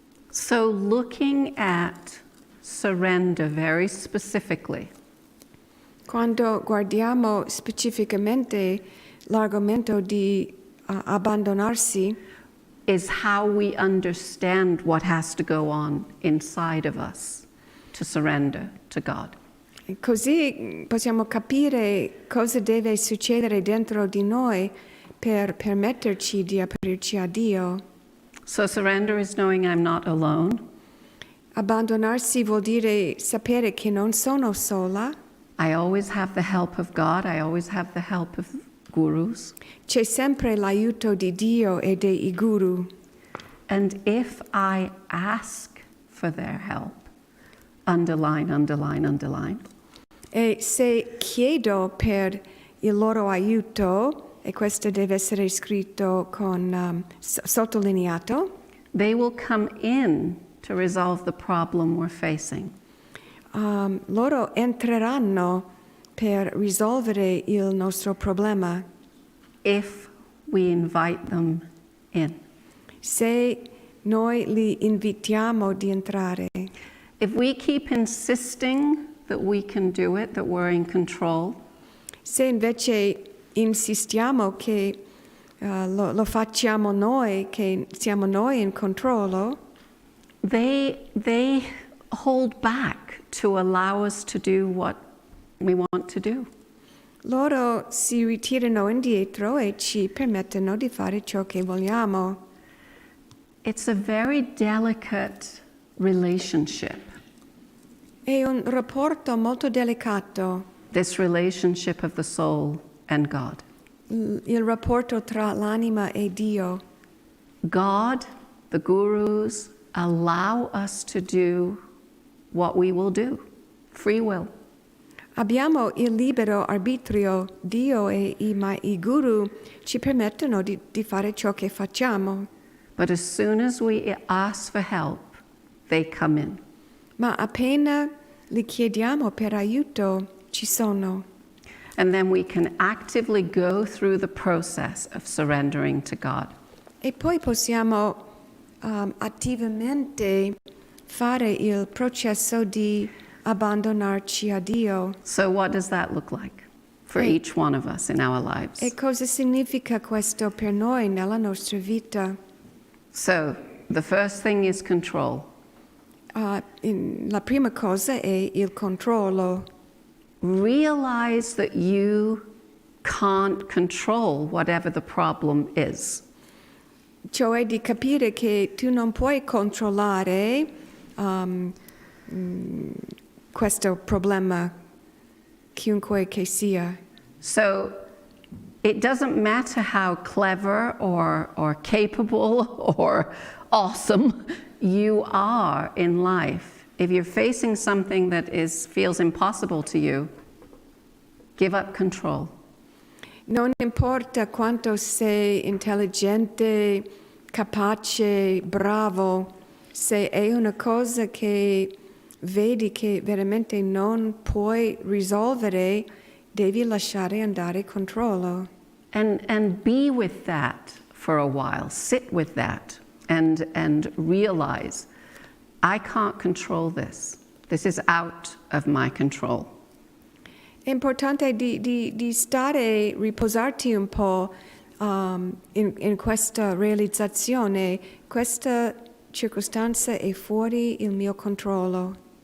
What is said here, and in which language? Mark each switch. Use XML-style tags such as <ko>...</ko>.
<en>So looking at surrender very specifically,</en> <it>Quando guardiamo specificamente l'argomento di abbandonarsi,</it> <en>is how we understand what has to go on inside of us to surrender to God.</en> <it>così possiamo capire cosa deve succedere dentro di noi per permetterci di aprirci a Dio.</it> <en>So surrender is knowing I'm not alone.</en> <it>Abbandonarsi vuol dire sapere che non sono sola,</it> <en>I always have the help of God. I always have the help of gurus.</en> <it>c'è sempre l'aiuto di Dio e dei guru.</it> <en>And if I ask for their help, underline, underline, underline,</en> <it>E se chiedo per il loro aiuto, e questo deve essere scritto con sottolineato,</it> <en>they will come in to resolve the problem we're facing.</en> <it>loro entreranno per risolvere il nostro problema</it> <en>If we invite them in.</en> <it>se noi li invitiamo di entrare.</it> <en>If we keep insisting that we can do it, that we're in control,</en> <it>Se invece insistiamo che lo facciamo noi, che siamo noi in controllo,</it> <en>they hold back to allow us to do what we want to do.</en> <it>loro si ritirano indietro e ci permettono di fare ciò che vogliamo.</it> <en>It's a very delicate relationship,</en> <it>È un rapporto molto delicato,</it> <en>this relationship of the soul and God.</en> <it>il rapporto tra l'anima e Dio.</it> <en>God, the gurus, allow us to do what we will do, free will.</en> <it>Abbiamo il libero arbitrio, Dio e i guru ci permettono di fare ciò che facciamo,</it> <en>But as soon as we ask for help, they come in.</en> <it>ma appena li chiediamo per aiuto ci sono.</it> <en>And then we can actively go through the process of surrendering to God.</en> <it>E poi possiamo attivamente fare il processo di abbandonarci a Dio.</it> <en>So, what does that look like for each one of us in our lives?</en> <it>E cosa significa questo per noi nella nostra vita?</it> <en>So, the first thing is control.</en> <it>La prima cosa è il controllo.</it> <en>Realize that you can't control whatever the problem is.</en> <it>Cioè di capire che tu non puoi controllare questo problema, chiunque che sia.</it> <en>So, it doesn't matter how clever or capable or awesome you are in life. If you're facing something that feels impossible to you, give up control.</en> <it>Non importa quanto sei intelligente, capace, bravo, se è una cosa che vedi che veramente non puoi risolvere, devi lasciare andare controllo.</it> <en>And be with that for a while. Sit with that and realize, I can't control this. This is out of my control.</en> <it>È importante di stare, riposarti un po' in questa realizzazione. Questa circostanza è fuori il mio controllo.</it>